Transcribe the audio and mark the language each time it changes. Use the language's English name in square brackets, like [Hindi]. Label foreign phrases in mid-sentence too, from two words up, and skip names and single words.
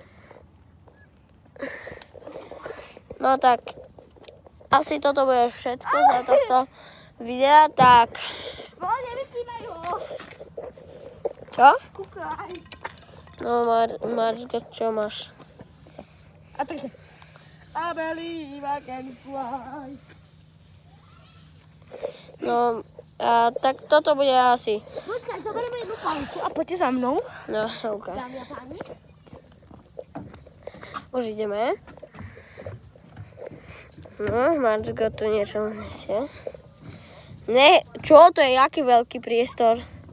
[Slovak] No tak asi toto bude všetko za tohto videa, tak Nevypínaj ho. čo? Kúkaj. No Marcgot, čo máš? A takže. [English] I believe I can fly. [Slovak] No, tak toto bude asi. Počkaj, zoberieme jednu palicu a poďte za mnou. No, ok. Dámy a páni. Už ideme. No, Marcgot tu niečo nesie. Ne, čo to je? Jaký veľký priestor?